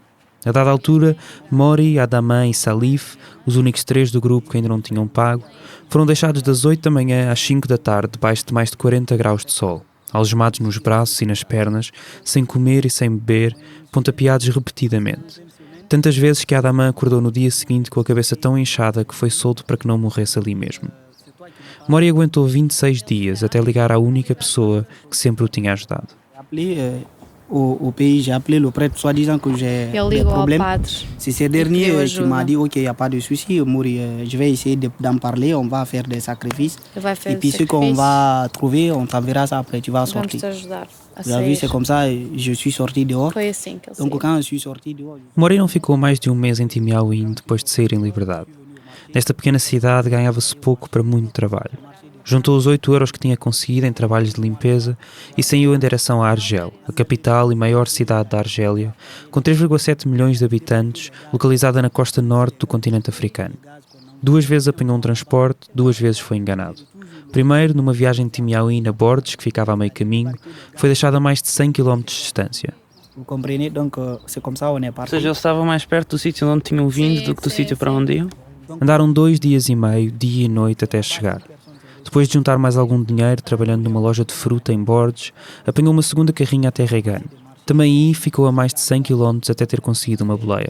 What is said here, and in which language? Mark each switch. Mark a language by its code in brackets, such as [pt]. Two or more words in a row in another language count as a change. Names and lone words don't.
[pt] A dada altura, Mori, Adama e Salif, os únicos 3 do grupo que ainda não tinham pago, foram deixados das 8 da manhã às 5 da tarde debaixo de mais de 40 graus de sol, algemados nos braços e nas pernas, sem comer e sem beber, pontapeados repetidamente. Tantas vezes que Adama acordou no dia seguinte com a cabeça tão inchada que foi solto para que não morresse ali mesmo. Mori aguentou 26 dias até ligar à única pessoa que sempre o tinha ajudado. [fr] Au pays, j'ai appelé le prêtre soi-disant que j'ai des problèmes. C'est ce dernier qui m'a dit ok, il n'y a pas de souci, Mouri, je vais essayer d'en parler, on va faire des sacrifices. Et puis ce qu'on va trouver, on t'enverra ça après, tu vas sortir. Vous avez vu, c'est comme ça, je suis sorti dehors. Donc quand je suis sorti dehors... [pt] Mori não ficou mais de 1 mês em Timiaouine depois de sair em liberdade. Nesta pequena cidade ganhava-se pouco para muito trabalho. Juntou os 8 euros que tinha conseguido em trabalhos de limpeza e saiu em direção a Argel, a capital e maior cidade da Argélia, com 3,7 milhões de habitantes, localizada na costa norte do continente africano. 2 vezes apanhou um transporte, 2 vezes foi enganado. Primeiro, numa viagem de Timiaouine a Bordes, que ficava a meio caminho, foi deixado a mais de 100 km de distância. [fr] Vous comprenez? Donc, c'est comme ça on est [pt] Ou [fr] parti. [pt] seja, eles estavam mais perto do sítio onde tinham vindo do que do sítio para onde iam? Andaram 2 dias e meio, dia e noite, até chegar. Depois de juntar mais algum dinheiro, trabalhando numa loja de fruta em Bordes, apanhou uma segunda carrinha até Regan. Também aí ficou a mais de 100 km até ter conseguido uma boleia.